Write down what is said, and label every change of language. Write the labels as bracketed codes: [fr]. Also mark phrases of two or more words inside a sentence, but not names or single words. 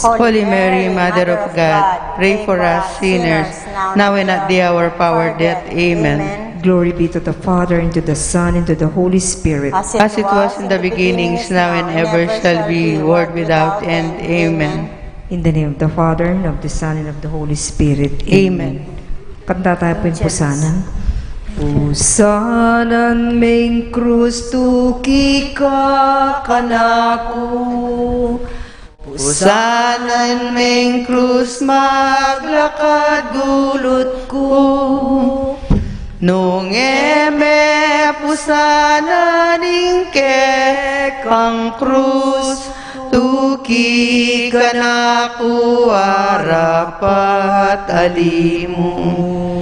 [en] Holy Mary, Mother of God, pray for us sinners, now and at the hour of our death. Amen. Glory be to the Father, and to the Son, and to the Holy Spirit. As it was in the beginning, is now, and ever shall be, world without end. Amen. In the name of the Father, and of the Son, and of the Holy Spirit. Amen. [tl] Kanta tayo po yung pusana. [pam] Pusanan ming krus tuki ka kanaku, Pusanan ming krus maglakad gulot ko, nung eme pusanan ingke kang krus, tuki kanaku arapat alimu.